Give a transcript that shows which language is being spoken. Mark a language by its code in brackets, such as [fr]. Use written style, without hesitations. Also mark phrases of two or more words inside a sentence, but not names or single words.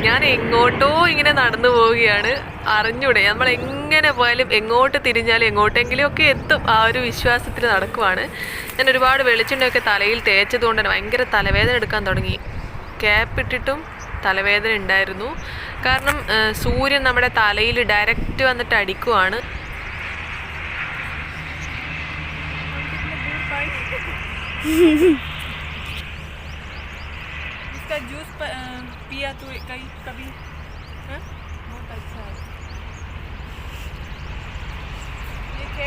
[ml] ഞാൻ എങ്ങോട്ടോ ഇങ്ങനെ നടന്നു പോവുകയാണ്. അറിഞ്ഞൂടെ നമ്മൾ എങ്ങനെ പോയാലും എങ്ങോട്ട് തിരിഞ്ഞാലും എങ്ങോട്ടെങ്കിലും ഒക്കെ എത്തും, ആ ഒരു വിശ്വാസത്തിൽ നടക്കുവാണ്. ഞാൻ ഒരുപാട് വെളിച്ചെണ്ണയൊക്കെ തലയിൽ തേച്ചത് കൊണ്ട് തന്നെ ഭയങ്കര തലവേദന എടുക്കാൻ തുടങ്ങി. ക്യാപ്പ് ഇട്ടിട്ടും തലവേദന ഉണ്ടായിരുന്നു. കാരണം സൂര്യൻ നമ്മുടെ തലയിൽ ഡയറക്റ്റ് വന്നിട്ട് അടിക്കുവാണ്. [hi] इसका जूस पिया तो कभी? बहुत अच्छा है ये खेत.